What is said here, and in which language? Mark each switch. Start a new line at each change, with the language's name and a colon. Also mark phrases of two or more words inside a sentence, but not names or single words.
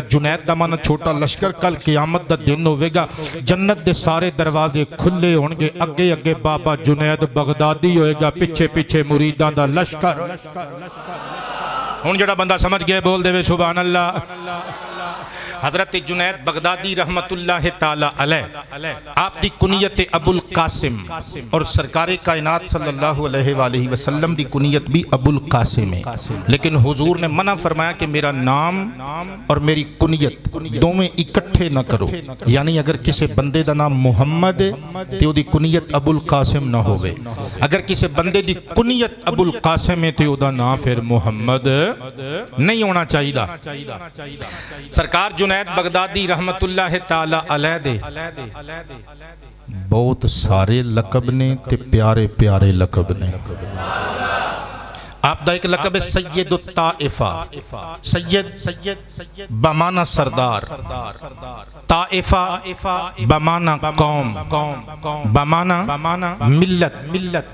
Punjabi: جنید دا معنیٰ چھوٹا لشکر، کل قیامت دا دن ہووے گا، جنت دے سارے دروازے کھلے ہونگے، اگے اگے بابا جنید بغدادی ہووے گا، پچھے پچھے مریداں دا لشکر. ہݨ جیہڑا بندہ سمجھ گیا بول دیوے
Arabic: سبحان الله.
Punjabi: حضرت جنید بغدادی
Arabic: رحمة الله تعالى عليه
Punjabi: آپ دی کنیت ابوالقاسم اور سرکارِ کائنات
Arabic: صلى الله عليه وسلم
Punjabi: دی کنیت بھی ابوالقاسم ہے,
Urdu: لیکن حضور نے منع فرمایا کہ میرا نام اور میری کنیت
Punjabi: دوویں اکٹھے نہ کرو. یعنی اگر کسی بندے دا نام محمد ہے تو اوہدی کنیت ابوالقاسم نہ ہووے، اگر کسی بندے دی کنیت ابوالقاسم ہے تو اوہدا نام فیر محمد
Urdu: نہیں ہونا چاہیے.
Punjabi: سرکار جنید بغدادی
Arabic: رحمة الله تعالى عليه
Punjabi: دے بہت سارے لقب نے تے پیارے پیارے لقب نے. آپ دا اک لقب ہے سید طائفہ. سید بمعنیٰ سردار، طائفہ بمعنیٰ قوم، بمعنیٰ ملت.